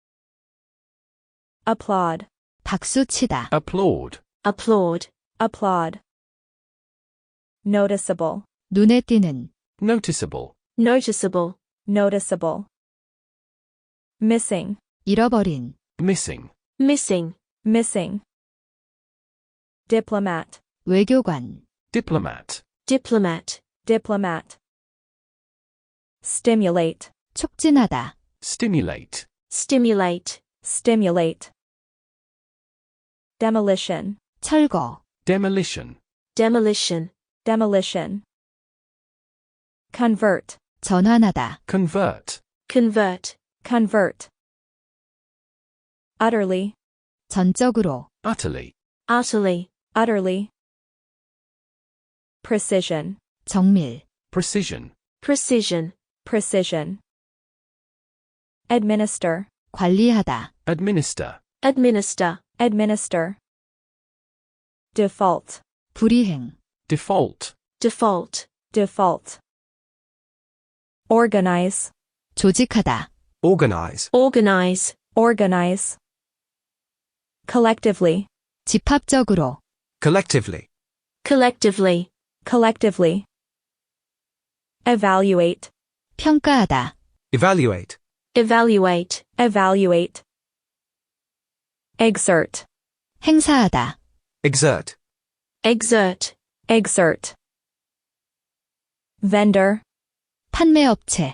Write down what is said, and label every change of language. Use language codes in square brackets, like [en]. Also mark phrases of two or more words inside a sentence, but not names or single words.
[en] Applaud, [ko] 박수치다, [en] applaud, applaud, applaud. Noticeable, [ko] 눈에 띄는, [en] noticeable, noticeable, noticeable. Missing, [ko] 잃어버린, [en] missing, missing, missing. Diplomat, [ko] 외교관, [en] diplomat, diplomat, diplomat. Stimulate, [ko] 촉진하다, [en] stimulate, stimulate, stimulate. Demolition, [ko] 철거, [en] demolition, demolition, demolition. Convert, [ko] 전환하다, [en] convert, convert, convert. Utterly, [ko] 전적으로, [en] utterly, utterly, utterly. Precision, [ko] 정밀, [en] precision, precision, precision. Administer, [ko] 관리하다, [en] administer, administer, administer. Default, [ko] 불이행, [en] default, default, default. Organize, [ko] 조직하다, [en] organize, organize, organize. Collectively, [ko] 집합적으로, [en] collectively, collectively, collectively. Evaluate, [ko] 평가하다, [en] evaluate, evaluate, evaluate. Exert, [ko] 행사하다, [en] exert, exert, exert. Vendor, [ko] 판매업체,